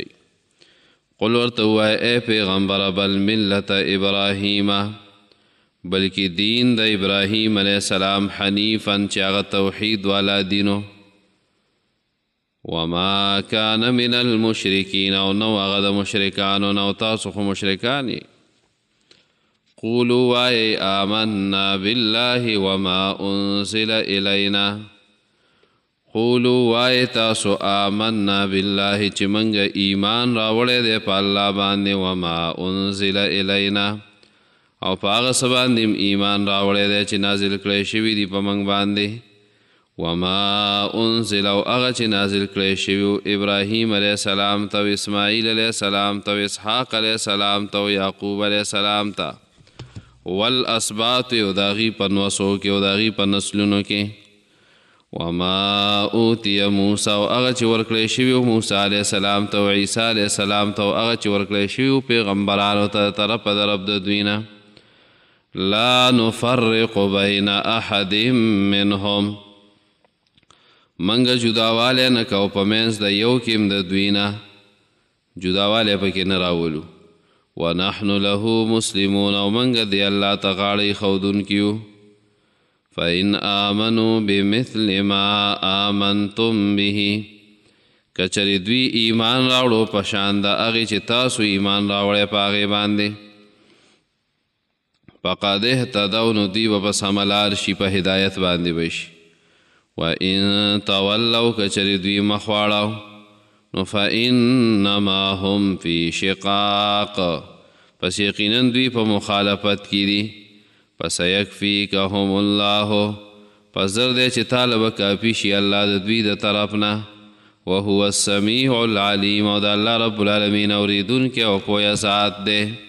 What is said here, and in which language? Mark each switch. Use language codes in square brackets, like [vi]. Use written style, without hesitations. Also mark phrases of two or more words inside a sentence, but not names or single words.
[ps] قل ورته ووایه ای پیغمبره بل ملت ابراهیم بلکې دین د ابراهیم [ar] علیه السلام [ps] حنیفا چې هغه توحید والا دینو [ar] وما کان من المشرکین [ps] او نو هغه د مشرکانو نه او تاسو خو مشرکان یې. قولوا وایئ [ar] آمنا بالله وما انزل الینا [ps] قولوا وای تاسو [ar] آمنا بالله [ps] چې موږ ایمان راوړی دی په الله باندې [ar] وما انزل الینا [ps] او په هغه څه باندې ایمان راوړی دی چې نازل کړی شوي دي په موږ باندې [ar] وما انزل [ps] او هغه چې نازل کړی شوي ابراهیم [ar] علیه السلام [ps] ته او اسماعیل [ar] علیه السلام [ps] ته او اسحاق [ar] علیه السلام [ps] ته او یعقوب [ar] علیه السلام [ps] ته والاسباط او د هغې په نوسو کې او د هغې په نسلونو کې [ar] وما اوتی موسی [ps] او هغه چې ورکړی شوي موسی [ar] علیه السلام [ps] ته او عیسی [ar] علیه السلام [ps] ته او هغه چې ورکړی شوي پیغمبرانو ته د طرفه د رب د دوی نه [ar] لا نفرق بین احد منهم [ps] موږ جداوالی نه کوو په منځ د یو کې هم د دوی نه جداوالی پکې نه راولو [ar] ونحن له مسلمون [ps] او موږ د الله ته غاړه ایښودونکي یو. [ar] فإن آمنوا بمثل ما آمنتم به [ps] کچری دوی ایمان راوړو په شان د هغې چې تاسو ایمان راوړی په هغې باندې [ar] فقد اهتدوا [ps] نو دوی به په سمه لار شي په هدایت باندې به شي. [ar] وَإِن تَوَلَّوْا [ps] کچری دوی مخواړو نو [ar] فَإِنَّمَا هُمْ فِي شِقَاقٍ [ps] پس یقینا دوی په مخالفت کې دي [ar] فَسَيَكْفِيكَهُمُ اللَّهُ [ps] پس زر دی چې تاله به کافي شي الله د دوی د طرف نه [ar] وهو السمیع العلیم [ps] او د الله [ar] رب العالمین [ps] اوریدونکی او پوهه ذات دی.